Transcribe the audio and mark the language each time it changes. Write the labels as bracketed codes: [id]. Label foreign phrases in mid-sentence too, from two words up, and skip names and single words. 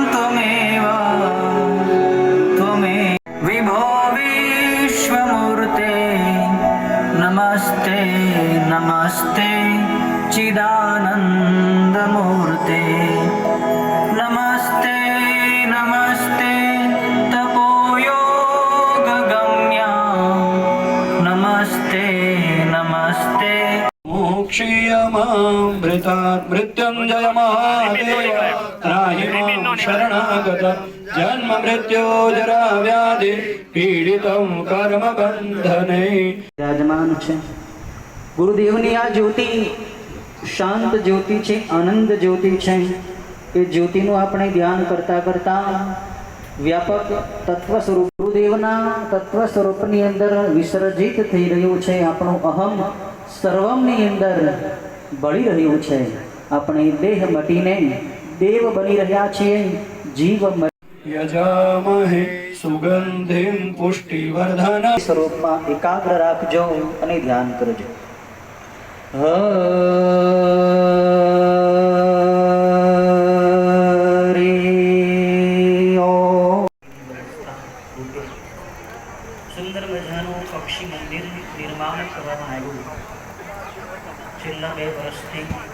[sa] त्वमेव विभो विश्वमूर्ते नमस्ते नमस्ते चिदानन्दमूर्ते नमस्ते नमस्ते तपोयोगगम्या नमस्ते नमस्ते। मोक्षीयमामृतात् मृत्युंजय महादेव त्राहि मां शरणागत जन्म मृत्यो जरा व्याधि पीडितं कर्म बंधने। [gu] विराजमान છે ગુરુદેવની આ જ્યોતિ શાંત જ્યોતિ છે, આનંદ જ્યોતિ છે। એ જ્યોતિનું આપણે ધ્યાન કરતા કરતા વ્યાપક તત્વ સ્વરૂપ ગુરુદેવના તત્વ સ્વરૂપની અંદર વિસર્જિત થઈ રહ્યું છે। આપણું અહમ સર્વમની અંદર બળી રહ્યું છે। આપણે દેહ મટીને દેવ બની રહ્યા છીએ। જીવ [sa] यजामहे सुगंधिं पुष्टिवर्धन [gu] સ્વરૂપમાં એકાગ્ર રાખજો અને ધ્યાન કરજો। સુંદર મજાનું પક્ષી મંદિર નિર્માણ કરવામાં આવ્યું છેલ્લા 2 વર્ષથી।